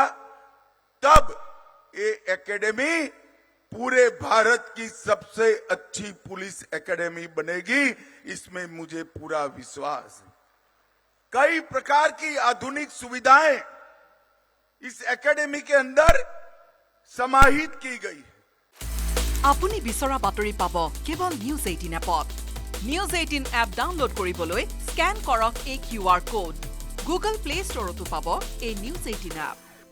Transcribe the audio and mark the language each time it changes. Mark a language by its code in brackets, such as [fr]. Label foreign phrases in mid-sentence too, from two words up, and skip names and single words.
[hi] तब ये एकेडमी पूरे भारत की सबसे अच्छी पुलिस एकेडमी बनेगी, इसमें मुझे पूरा विश्वास है। कई प्रकार की आधुनिक सुविधाएं इस एकेडमी के अंदर समाहित की गई है। [as] আপুনি বিচৰা বাতৰি পাব কেৱল নিউজ 18 এপত। নিউজ 18 এপ ডাউনলোড কৰিবলৈ স্ক্যান কৰক এই QR কোড। গুগল প্লে ষ্টৰতো পাব এই নিউজ 18 এপ।